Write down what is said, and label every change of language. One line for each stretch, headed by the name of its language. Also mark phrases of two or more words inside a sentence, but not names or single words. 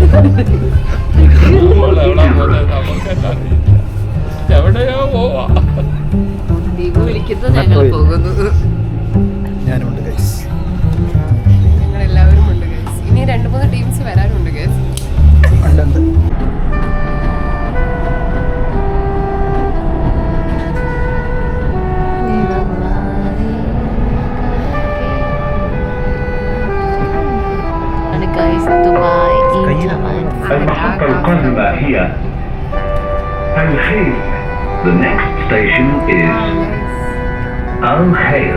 Malayalam: എവിടെയോ പോവാ, വിളിക്കുന്നത് ഞങ്ങൾ പോകുന്നു. ഞാനുണ്ട് ഗൈസ്, ഞങ്ങളെല്ലാവരും ഉണ്ട് ഗൈസ്. ഇനി 2-3 ടീംസ് വരാനുണ്ട് ഗൈസ്. ഉണ്ട്.
Arabic: المحطة القادمة هي الخيل.
English: The next station is الخيل.